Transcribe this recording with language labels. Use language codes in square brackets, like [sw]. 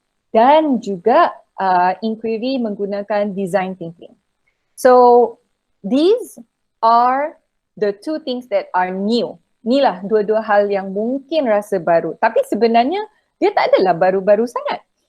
[ms] dan juga inquiry menggunakan design thinking. [en] So these are the two things that are new. [ms] Inilah dua-dua hal yang mungkin rasa baru, tapi sebenarnya dia tak adalah baru-baru sangat.